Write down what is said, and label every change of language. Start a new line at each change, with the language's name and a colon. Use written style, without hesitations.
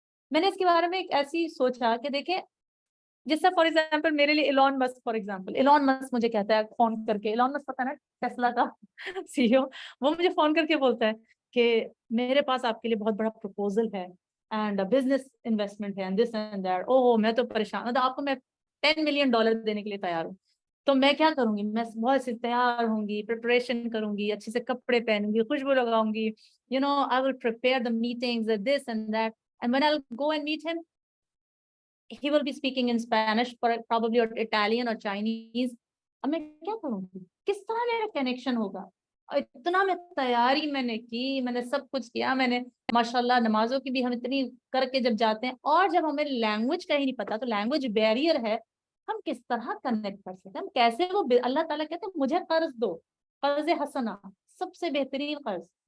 Urdu: میں نے اس کے بارے میں ایک ایسی سوچا کہ دیکھیں، جس سے فار ایگزامپل میرے لیے Elon Musk, for example Elon Musk مجھے کہتا ہے فون کر کے، ایلون مسک پتہ نا ٹیسلا کا سی او، وہ مجھے فون کر کے بولتا ہے کہ میرے پاس آپ کے لیے بہت بڑا پروپوزل ہے اینڈ بزنس انویسٹمنٹ ہے
English: And this and that.
Urdu: اوہ میں تو پریشان ہوں، آپ کو میں $10 ملین دینے کے لیے تیار ہوں. تو میں کیا کروں گی، میں بہت سے تیار ہوں گی، پریپریشن کروں گی، اچھے سے کپڑے پہنوں گی، خوشبو لگاؤں گی،
English: I will prepare the meetings and this and that, and when I'll go and meet him, he will be speaking in Spanish, probably, or Italian or Chinese.
Urdu: اب میں کیا کروں گی، کس طرح میرا کنیکشن ہوگا. اتنا میں تیاری میں نے کی، میں نے سب کچھ کیا، میں نے ماشاءاللہ نمازوں کی بھی ہم اتنی کر کے جب جاتے ہیں، اور جب ہمیں لینگویج کا ہی نہیں پتا، تو لینگویج بیریئر ہے، ہم کس طرح کنیکٹ کر سکتے ہیں، ہم کیسے وہ اللہ تعالیٰ کہتے ہیں مجھے قرض دو، قرض حسنہ، سب سے بہترین قرض.